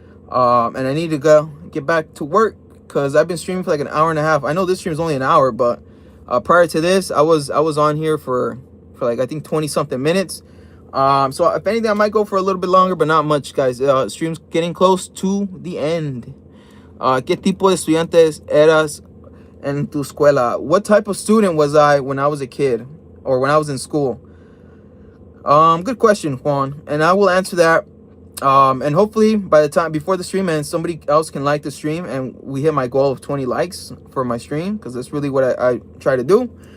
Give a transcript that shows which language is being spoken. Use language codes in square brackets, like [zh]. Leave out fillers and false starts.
[en] And I need to get back to work, because I've been streaming for like an hour and a half. I know this stream is only an hour, but prior to this, I was on here for like I think 20 something minutes. So if anything, I might go for a little bit longer, but not much, guys. Stream's getting close to the end. [es] ¿Qué tipo de estudiantes eras en tu escuela? [en] What type of student was I when I was a kid, or when I was in school? Good question, Juan, and I will answer that. And hopefully by the time before the stream ends, somebody else can like the stream and we hit my goal of 20 likes for my stream, because that's really what I try to do.